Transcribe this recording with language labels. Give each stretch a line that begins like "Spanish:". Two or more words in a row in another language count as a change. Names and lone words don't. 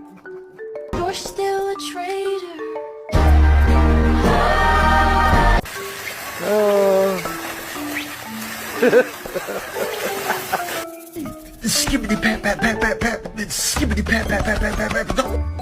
English: You're still a traitor. Skibbity pat pat pat pat pat. Skibbity pat pat pat pat pat pat. Don't.